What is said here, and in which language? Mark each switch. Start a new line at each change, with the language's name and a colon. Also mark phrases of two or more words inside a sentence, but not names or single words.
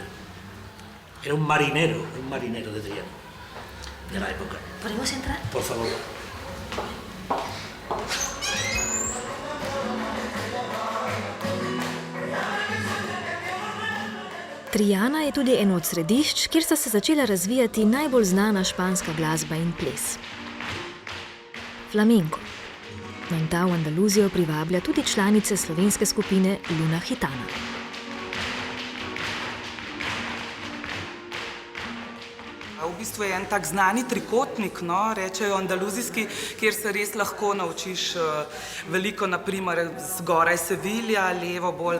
Spanish: Era un marinero de Triana, de la época. ¿Podemos entrar? Por favor.
Slovenian: Triana je tudi eno od središč, kjer sta se začela razvijati najbolj znana španska glasba in ples. Flamenko. In ta v Andaluzijo privablja tudi članice slovenske skupine Luna Gitana. V bistvu je en tak znani trikotnik, no, rečejo andaluzijski, kjer se res lahko naučiš veliko, naprimer zgoraj Sevilja, levo bolj